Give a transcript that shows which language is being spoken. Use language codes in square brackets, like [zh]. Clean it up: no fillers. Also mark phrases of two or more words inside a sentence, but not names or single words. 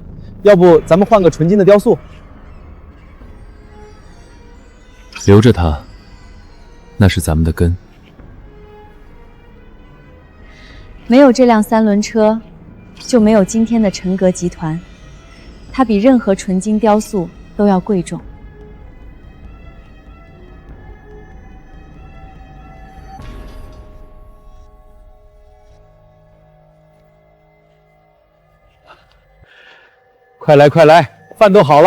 [zh] 要不咱們換個純金的雕塑？留着它，那是咱們的根。沒有這輛3輪車，就沒有今天的陳閣集團。它比任何純金雕塑都要貴重。快來快來，飯都好了。